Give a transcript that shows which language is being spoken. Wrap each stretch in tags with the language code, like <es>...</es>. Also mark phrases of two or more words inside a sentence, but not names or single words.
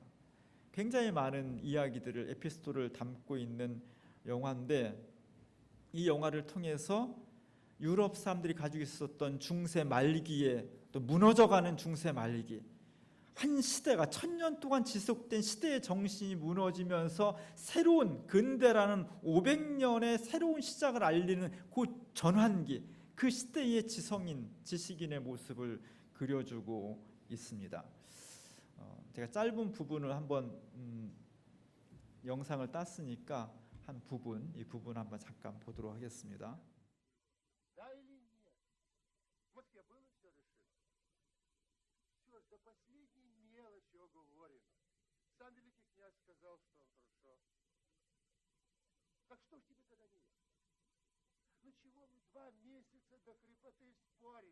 <ko>굉장히 많은 이야기들을, 에피소드를 담고 있는 영화인데, 이 영화를 통해서 유럽 사람들이 가지고 있었던 중세 말기에, 또 무너져가는 중세 말기, 한 시대가 1000년 동안 지속된 시대의 정신이 무너지면서 새로운 근대라는 500년의 새로운 시작을 알리는 그 전환기, 그 시대의 지성인, 지식인의 모습을 그려주고 있습니다. 제가 짧은 부분을 한번 영상을 땄으니까 한 부분, 이 부분 한번 잠깐 보도록 하겠습니다.</ko> <ru>Сам великий князь сказал, что он хорошо. Так что ж тебе тогда нет? Ну чего мы 2 месяца до хрипоты спорим?</ru>